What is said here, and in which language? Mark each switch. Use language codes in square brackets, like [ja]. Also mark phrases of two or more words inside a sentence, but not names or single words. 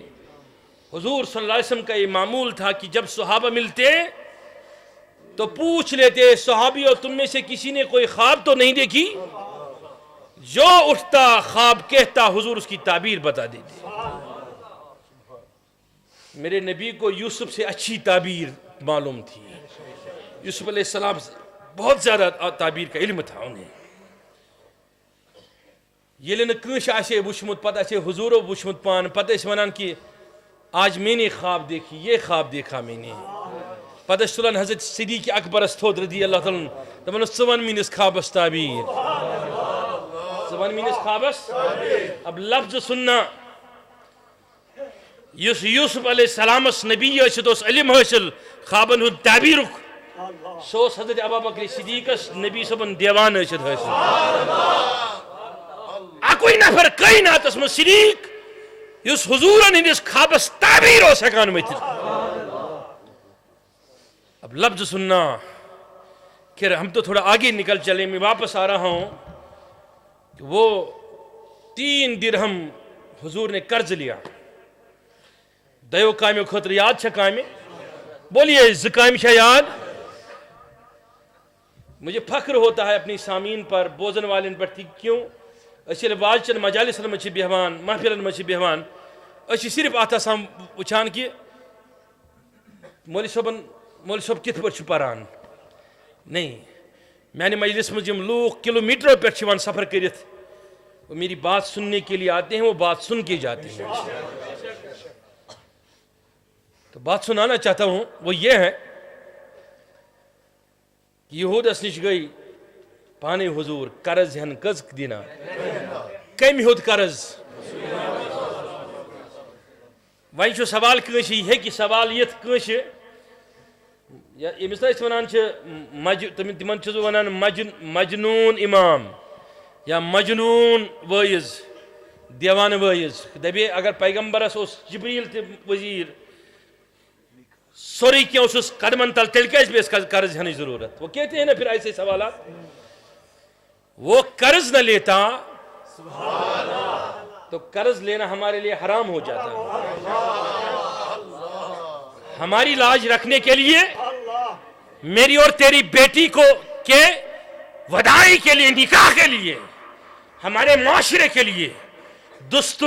[ur] حضور [ar] صلی اللہ علیہ وسلم [ur] کا یہ معمول تھا کہ جب صحابہ ملتے تو پوچھ لیتے، صحابیوں تم میں سے کسی نے کوئی خواب تو نہیں دیکھی؟ جو اٹھتا خواب کہتا، حضور اس کی تعبیر بتا دیتے۔ میرے نبی کو یوسف سے اچھی تعبیر معلوم تھی، یوسف [ar] علیہ السلام [ur] سے بہت زیادہ تعبیر کا علم تھا انہیں۔ [ks] ییٚلہِ نہٕ کٲنٛسہِ آسہِ وُچھمُت، پتہٕ آسہِ حضوٗرو وُچھمُت پانہٕ، پتہٕ ٲسۍ وَنان [ur] کہ آج میں نے خواب دیکھی، یہ خواب دیکھا میں نے۔ [ks] پتہٕ ٲسۍ تُلان حضرت صدیق اکبرس تھوٚد [ar] رضی اللہ تعالیٰ [ks] دپان ژٕ وَن میٛٲنِس خوابس تعبیر، ژٕ وَن میٛٲنِس خوابس۔ [ur] اب لفظ سننا، [ks] یُس یوسف علیہ السلامس نبی ٲسِتھ اوس علم حٲصِل خوابن ہُنٛد تعبیرُک، سُہ اوس حضرت ابوبکر صدیقس نبی صٲبن دیوان ٲسِتھ حٲصِل۔ اکوئی نفر کائناتس منٛز صدیق یُس حضورن ہٕنٛدِس خوابس تعبیر اوس ہٮ۪کان ؤتھِتھ۔ [ur] اب لفظ سننا، کہ ہم تو تھوڑا آگے نکل چلے، میں واپس آ رہا ہوں کہ وہ 3 درہم حضور نے قرض لیا، [ks] دیو کامیو خاطر یاد چھا کامہِ؟ بولیے 2 کامہِ چھا یاد؟ [ur] مجھے فخر ہوتا ہے اپنی سامعین پر، [ks] بوزن والن پر تھی، کیوں؟ أسۍ ییٚلہِ واجچن مجالسن منٛز چھِ بیہوان، محفلن منٛز چھِ بیہوان، أسۍ چھِ صرف اتھ آسان وٕچھان کہ مولوی صٲب کِتھ پٲٹھۍ چھُ پران۔ نہیں، میانہِ مجلس منٛز یِم لوٗکھ کلو میٹرو پٮ۪ٹھ چھِ یِوان سفر کٔرِتھ، [ur] وہ میری بات سننے کے لیے آتے ہیں، وہ بات سن کے جاتے ہیں۔ تو بات سنانا چاہتا ہوں وہ یہ ہے کہ [ks] یہودس نش گئی پانے حضور، قرض ہن کٔژ دینار، کمہِ ہیوٚت قرض؟ وۄنۍ چھُ سوال کٲنٛسہِ، یہِ ہیٚکہِ سوال یِتھ کٲنٛسہِ، ییٚمِس نہٕ أسۍ وَنان چھِ تِمن چھُس بہٕ وَنان مجنوٗن امام یا مجنوٗن وٲعظ، دیوانہٕ وٲعظ۔ دَپے اگر پیغمبرس اوس جبریٖل تہِ وزیٖر، سورُے کینٛہہ اوسُس قدمن تل، تیٚلہِ کیٛازِ پیٚیَس قرض ہٮ۪نٕچ ضروٗرت؟ [ur] وہ کہتے ہیں نا پھر ایسے سوالات۔ وہ قرض نہ لیتا تو قرض لینا ہمارے لیے حرام ہو جاتا ہے۔ ہماری لاج رکھنے کے لیے، میری اور تیری بیٹی کو کے وداعی کے لیے، نکاح کے لیے، ہمارے معاشرے کے لیے، دستور